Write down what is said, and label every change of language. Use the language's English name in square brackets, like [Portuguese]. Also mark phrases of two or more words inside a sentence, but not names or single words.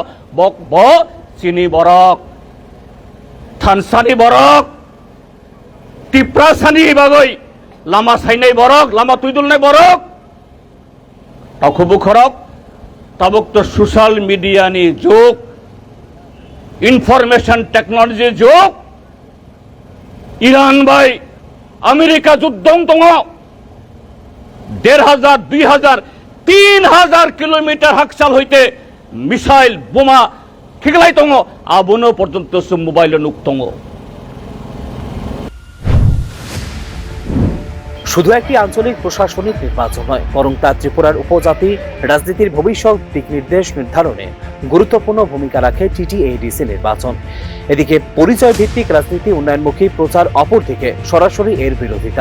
[Kok Borok] बक ब चिनी बरक थानसानी बरक टिप्रासानी बागै लामा साइनाय बरक लामा तुइदुलनाय बरक ताखुबु खरक ताबक तो [English] social media [Kok Borok] नि जुग [English] information technology [Kok Borok] जुग ईरान बाय अमेरिका जुद्धं दङ 1500 2000 3000 किलोमीटर हाकसाल हईते मिसाइल बोमा खिगलाई दङ आबोनो पर्यन्त मोबाइल नुक दङ। [Bangla] শুধু একটি আঞ্চলিক প্রশাসনিক নির্বাচন নয়, বরং তা ত্রিপুরার উপজাতি রাজনীতির ভবিষ্যৎ দিক নির্দেশ নির্ধারণে গুরুত্বপূর্ণ ভূমিকা রাখে টিটিএডিসি নির্বাচন। এদিকে পরিচয় ভিত্তিক রাজনীতি উন্নয়নমুখী প্রচার, অপরদিকে সরাসরি এর বিরোধিতা।